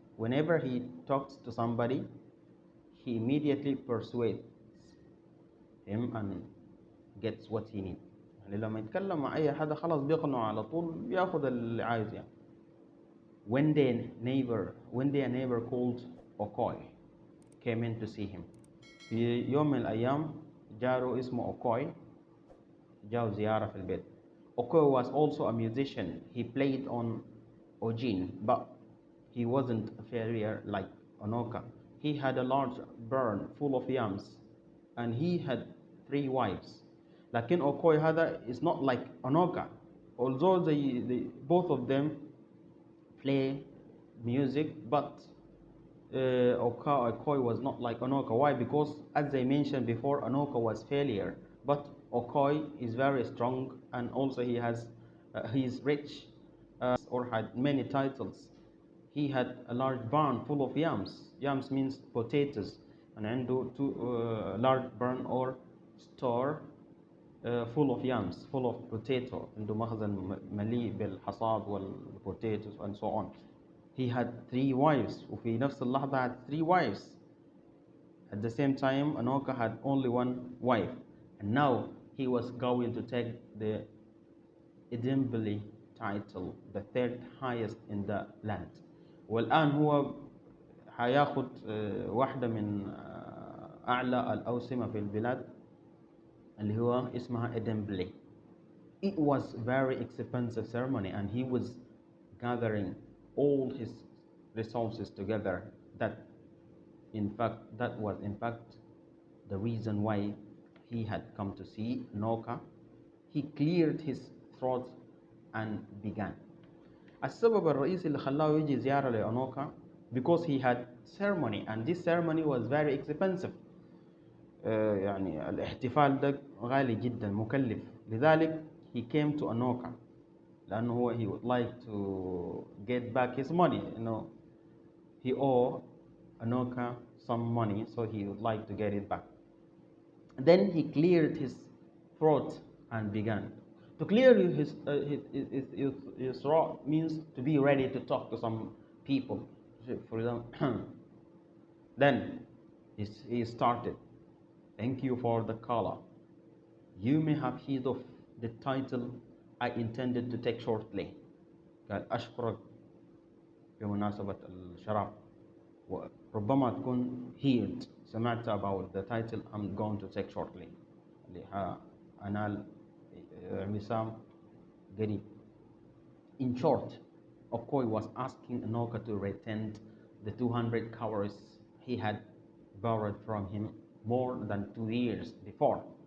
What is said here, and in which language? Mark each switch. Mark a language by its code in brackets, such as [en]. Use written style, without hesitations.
[en] Whenever he talks to somebody, he immediately persuades him and gets what he needs. [ar] يعني لما يتكلم مع أي حدا خلاص بيقنعه على طول، بياخد اللي عايزه يعني. [en] When a neighbor called Okoy came in to see him. [ar] في يوم من الأيام جاره اسمه أوكوي جاء زيارة في البيت. [en] Okoy was also a musician. He played on Ojin, but he wasn't a failure like Onoka. He had a large barn full of yams, and he had 3 wives. [ar] لكن [en] Okoy [ar] هذا [en] is not like Onoka. Although they both of them play music, but Okoi was not like Onoka. Why? Because as I mentioned before, Onoka was failure, but Okoi is very strong, and also he is rich, or had many titles. He had a large barn full of yams. Yams means potatoes, and [ar] عنده [en] large barn or store full of yams, full of potato. [ar] عنده مخزن مليء بالحصاد والpotatoes [en] and so on. He had 3 wives, [ar] وفي نفس اللحظة [en] had 3 wives. At the same time, Anoka had only 1 wife, and now he was going to take the Edinburgh title, the 3rd highest in the land. [ar] والآن هو هياخد واحدة من أعلى الأوسمة في البلاد اللي هو اسمها Edinburgh. [en] It was very expensive ceremony, and he was gathering all his resources together. That was in fact the reason why he had come to see Noka. He cleared his throat and began. [ar] السبب الرئيسي اللي خلاه يجي زيارة لأنوكا [en] because he had ceremony, and this ceremony was very expensive. [ar] يعني الاحتفال ده غالي جدا مكلف. لذلك [en] he came to Anoka [ar] لأنه هو [en] he would like to get back his money. He owed Anoka some money, so he would like to get it back. Then he cleared his throat and began. To clear his throat means to be ready to talk to some people. For example, then he started. Thank you for the call. You may have heard of the title I intended to take shortly. [ar] قال أشكرك بمناسبة الشراب. وربما تكون [en] heard [ar] سمعت [en] about the title I'm going to take shortly. [ar] اللي أنال وسام قريب. [en] In short, Okoi was asking Anoka to return the 200 cowries he had borrowed from him more than 2 years before.